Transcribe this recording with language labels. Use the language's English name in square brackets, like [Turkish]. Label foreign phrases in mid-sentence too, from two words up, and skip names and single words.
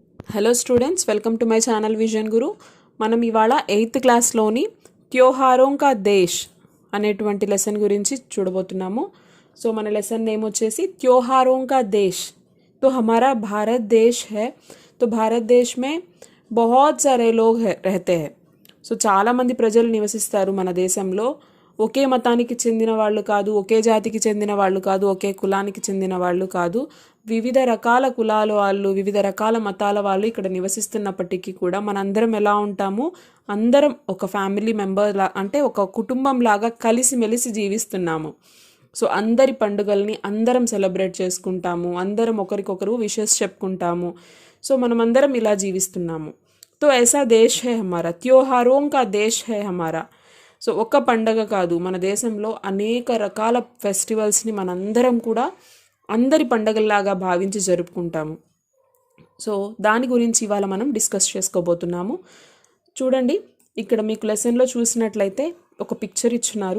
[English] Hello students, welcome to my channel [Telugu] విజన్ గురు. మనం ఇవాళ 8th క్లాస్లోని త్యోహారోం కా దేశ్ అనేటువంటి లెసన్ గురించి చూడబోతున్నాము. సో మన [English] lesson name [Telugu] వచ్చేసి त्योहारों का देश. [Hindi] तो हमारा भारत देश है. तो भारत देश में बहुत सारे लोग रहते हैं. [Telugu] సో చాలామంది ప్రజలు నివసిస్తారు మన దేశంలో. ఒకే మతానికి చెందిన వాళ్ళు కాదు, ఒకే జాతికి చెందిన వాళ్ళు కాదు, ఒకే కులానికి చెందిన వాళ్ళు కాదు. వివిధ రకాల కులాల వాళ్ళు, వివిధ రకాల మతాల వాళ్ళు ఇక్కడ నివసిస్తున్నప్పటికీ కూడా మనందరం ఎలా ఉంటాము, అందరం ఒక [English] family member [Telugu] అంటే ఒక కుటుంబం లాగా కలిసిమెలిసి జీవిస్తున్నాము. సో అందరి పండుగల్ని అందరం సెలబ్రేట్ చేసుకుంటాము, అందరం ఒకరికొకరు విషెస్ చెప్పుకుంటాము. సో మనమందరం ఇలా జీవిస్తున్నాము. [Hindi] तो ऐसा देश है हमारा, त्योहारों का देश है हमारा. [Telugu] సో ఒక్క పండగ కాదు, మన దేశంలో అనేక రకాల ఫెస్టివల్స్ని మనందరం కూడా అందరి పండగల్లాగా భావించి జరుపుకుంటాము. సో దాని గురించి ఇవాళ మనం డిస్కస్ చేసుకోబోతున్నాము. చూడండి, ఇక్కడ మీకు లెసన్లో చూసినట్లయితే ఒక పిక్చర్ ఇచ్చున్నారు.